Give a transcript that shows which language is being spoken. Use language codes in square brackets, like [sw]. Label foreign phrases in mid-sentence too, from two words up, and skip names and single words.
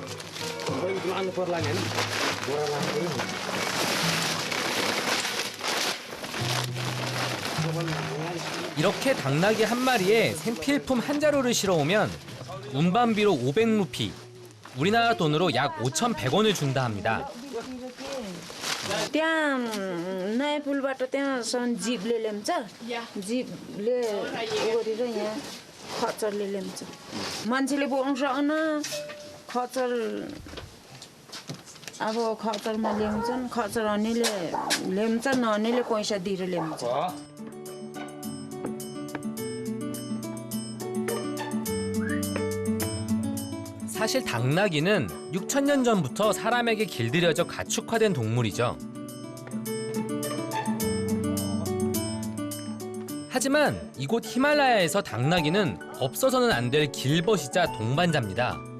[ko] 이렇게 당나귀 한 마리에 생필품 한 자루를 실어오면 운반비로 500루피, 우리나라 돈으로 약 5,100원을 준다 합니다. [ne] त्यहाँ नयाँ पुलबाट त्यहाँसम्म जिपले ल्याउँछ जिपले उ गरेर यहाँ खच्चरले ल्याउँछ मान्छेले बोक्नु सकेन खच्चर अब खच्चरमा ल्याउँछन् खच्चर हनेले ल्याउँछ नहनेले पैसा दिएर ल्याउँछ [ko] 사실 당나귀는 6,000년 전부터 사람에게 길들여져 가축화된 동물이죠. 하지만 이곳 히말라야에서 당나귀는 없어서는 안 될 길벗이자 동반자입니다.